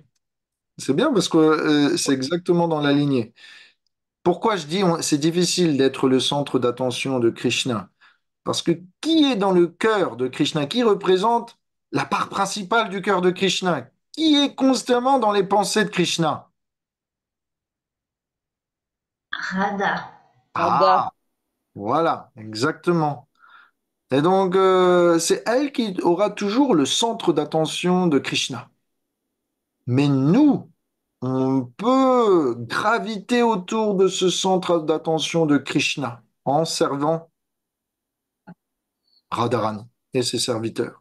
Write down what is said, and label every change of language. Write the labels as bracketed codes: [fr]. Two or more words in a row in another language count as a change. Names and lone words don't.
[fr] C'est bien parce que c'est exactement dans la lignée. Pourquoi je dis c'est difficile d'être le centre d'attention de Krishna? Parce que qui est dans le cœur de Krishna? Qui représente la part principale du cœur de Krishna? Qui est constamment dans les pensées de Krishna? Radha. Radha. Ah, voilà, exactement. Et donc, c'est elle qui aura toujours le centre d'attention de Krishna. Mais nous, on peut graviter autour de ce centre d'attention de Krishna en servant Radharani et ses serviteurs.